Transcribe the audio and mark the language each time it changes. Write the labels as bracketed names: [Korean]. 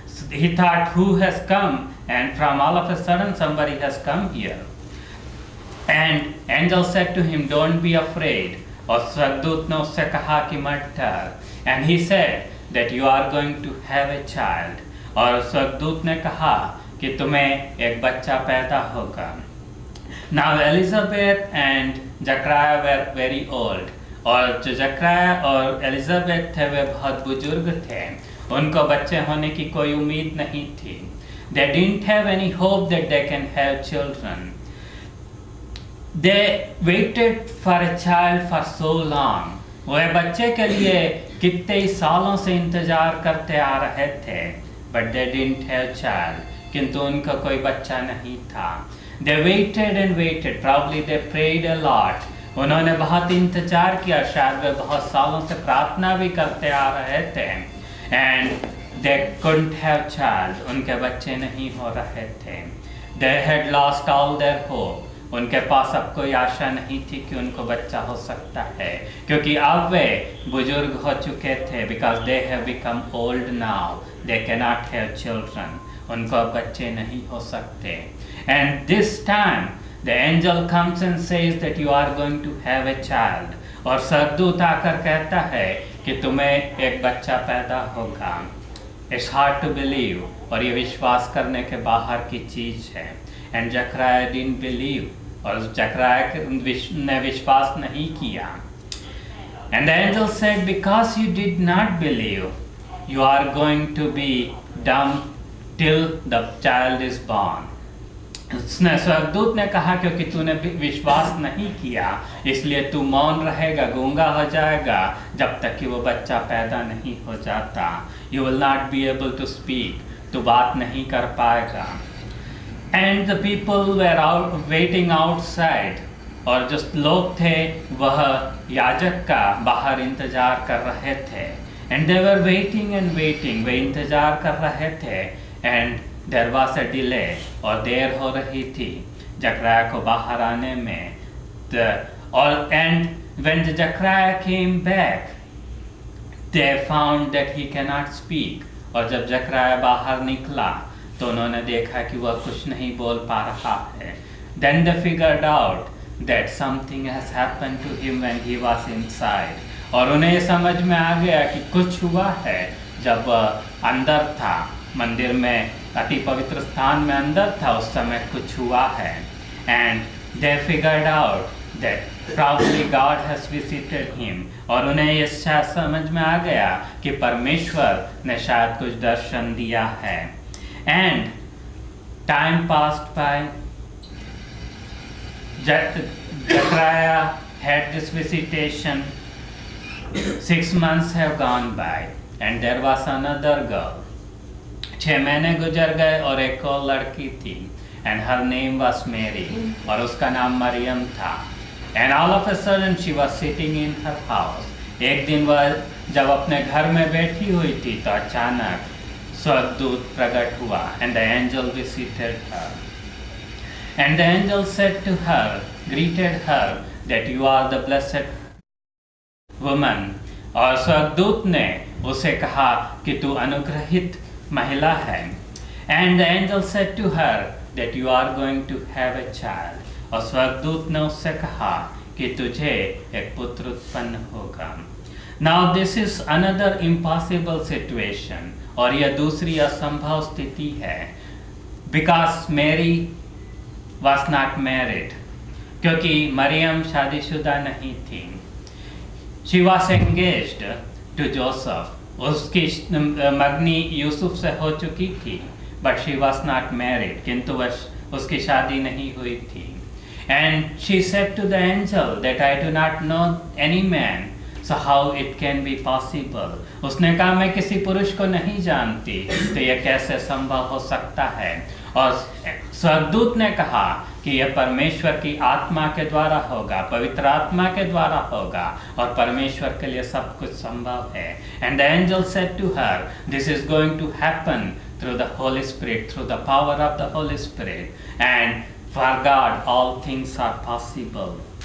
[English] He thought, who has come? And from all of a sudden somebody has come here. And angel said to him, don't be afraid. [Hindi] और स्वर्गदूत ने उससे कहा कि मत डर। [English] And he said that you are going to have a child. [Hindi] और स्वर्गदूत ने कहा कि तुम्हें एक बच्चा पैदा होगा। [English] Now Elizabeth and Zachariah were very old. [Hindi] और जो जकराया और एलिजाबेथ थे वे बहुत बुजुर्ग थे, उनको बच्चे होने की कोई उम्मीद नहीं थी। [English] They didn't have any hope that they can have children. They waited for a child for so long. [Hindi] वह बच्चे के लिए कितने ही सालों से इंतजार करते आ रहे थे. [English] But they didn't have child. [Hindi] किंतु उनका कोई बच्चा नहीं था. [English] They waited and waited. Probably they prayed a lot. [Hindi] उन्होंने बहुत इंतजार किया. शायद वे बहुत सालों से प्रार्थना भी करते आ रहे थे. [English] And they couldn't have child. [Hindi] उनके बच्चे नहीं हो रहे थे. [English] They had lost all their hope. [Hindi] उनके पास अब कोई आशा नहीं थी कि उनको बच्चा हो सकता है, क्योंकि अब वे बुजुर्ग हो चुके थे. [English] Because they have become old now. They cannot have children. [Hindi] उनको अब बच्चे नहीं हो सकते. [English] And this time the angel comes and says that you are going to have a child. [Hindi] और स्वर्गदूत आकर कहता है कि तुम्हें एक बच्चा पैदा होगा. [English] It's hard to believe. [Hindi] और ये विश्वास करने के बाहर की चीज है. [English] And Zechariah didn't believe. [Hindi] और जकराया ने विश्वास नहीं किया. [English] And the angel said, because you did not believe, you are going to be dumb till the child is born. [Hindi] उसने स्वर्गदूत ने कहा क्योंकि तूने विश्वास नहीं किया, इसलिए तू मौन रहेगा, गूंगा हो जाएगा जब तक कि वो बच्चा पैदा नहीं हो जाता. [English] You will not be able to speak. [Hindi] तू बात नहीं कर पाएगा. [English] And the people were out waiting outside. [Hindi] और जो लोग थे वह याजक का बाहर इंतजार कर रहे थे. [English] And they were waiting and waiting. [Hindi] वे इंतजार कर रहे थे. [English] And there was a delay. [Hindi] और देर हो रही थी जकराया को बाहर आने में. [English] And when the Zechariah came back, they found that he cannot speak. [Hindi] और जब जकराया बाहर निकला तो उन्होंने देखा कि वह कुछ नहीं बोल पा रहा है. [English] Then they figured out that something has happened to him when he was inside. [Hindi] और उन्हें ये समझ में आ गया कि कुछ हुआ है जब वह अंदर था, मंदिर में अति पवित्र स्थान में अंदर था, उस समय कुछ हुआ है. [English] And they figured out that probably God has visited him. [Hindi] और उन्हें ये समझ में आ गया कि परमेश्वर ने शायद कुछ दर्शन दिया है. [English] And time passed by. Zechariah had this visitation. 6 months have gone by, and there was another girl. [Hindi] 6 महीने गुजर गए और एक और लड़की थी. [English] And her name was Mary. [Hindi] और उसका नाम मरियम था. [English] And all of a sudden she was sitting in her house. [Hindi] एक दिन वह जब अपने घर में बैठी हुई थी तो अचानक स्वर्गदूत प्रकट हुआ. [English] And the angel visited her. And the angel said to her, greeted her, that you are the blessed woman. [Hindi] और स्वर्गदूत ने उसे कहा कि तू अनुग्रहित महिला है. [English] And the angel said to her that you are going to have a child. [Hindi] और स्वर्गदूत ने उससे कहा कि तुझे एक पुत्र उत्पन्न होगा. [English] Now this is another impossible situation. [Hindi] और यह दूसरी असंभव स्थिति है. [English] Because Mary was not married. [Hindi] क्योंकि मरियम शादीशुदा नहीं थी. [English] She was engaged to Joseph. [Hindi] उसकी मगनी यूसुफ से हो चुकी थी. [English] But she was not married. [Hindi] किंतु उसकी शादी नहीं हुई थी. [English] And she said to the angel that I do not know any man. So how it can be possible? [Hindi] उसने कहा मैं किसी पुरुष को नहीं जानती, तो यह कैसे संभव हो सकता है. और स्वर्गदूत ने कहा कि यह परमेश्वर की आत्मा के द्वारा होगा, पवित्र आत्मा के द्वारा होगा, और परमेश्वर के लिए सब कुछ संभव है. [English] And the angel said to her, this is going to happen through the Holy Spirit, through the power of the Holy Spirit. And for God all things are possible.